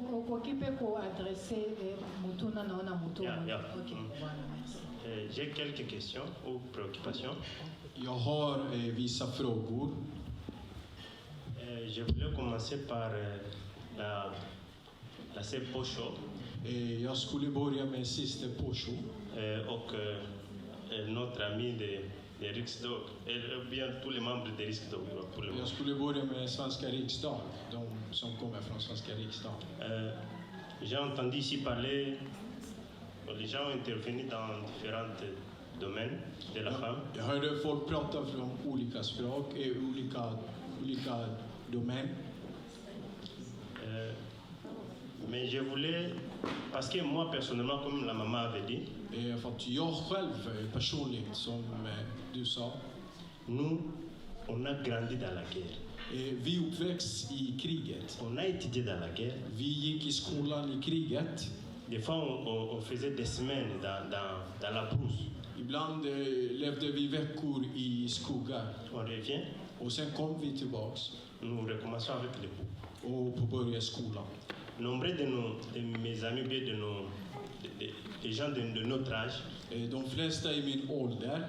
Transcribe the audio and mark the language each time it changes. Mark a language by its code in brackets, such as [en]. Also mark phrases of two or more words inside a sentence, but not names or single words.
[fr] J'ai quelques questions ou préoccupations. [sv] Jag har vissa frågor. [fr] Je voulais commencer par la sœur Pocho [sv] Jag skulle börja med syster Posho [fr] och notre ami de Riksdag, eller bien tous les membres de Riksdag. [sv] Jag skulle börja med Svenska riksdag, de som kommer från Svenska riksdag. [fr] J'ai entendu ici parler, les gens ont intervenu dans différents domaines de la femme. [sv] Jag hörde folk prata från olika språk, olika domäner. [fr] Mais je voulais, parce que moi personnellement, comme la maman avait dit, [sv] För att jag själv personligt, som du sa, [fr] nous, on a grandi dans la guerre. [sv] Vi uppväxt i kriget. [fr] On a étudié dans la guerre. [sv] Vi gick i skolan i kriget. [fr] Des fois, on faisait des semaines dans la brousse. [sv] Ibland levde vi veckor i skogar. [fr] On revient. [sv] Och sen kom vi tillbaks. [fr] Nous recommençons avec les cours. [sv] Och påbörjade skolan. [fr] Nombreux de mes amis, bien des gens de notre âge, [sv] De flesta i min ålder